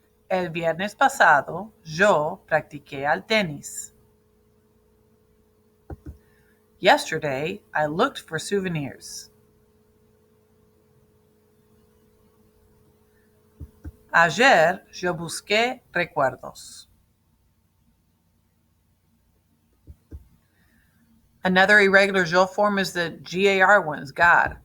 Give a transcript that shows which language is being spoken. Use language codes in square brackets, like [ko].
[es] El viernes pasado, yo practiqué al tenis. [en] Yesterday, I looked for souvenirs. [es] Ayer, yo busqué recuerdos. [en] Another irregular yo form is the GAR ones, God.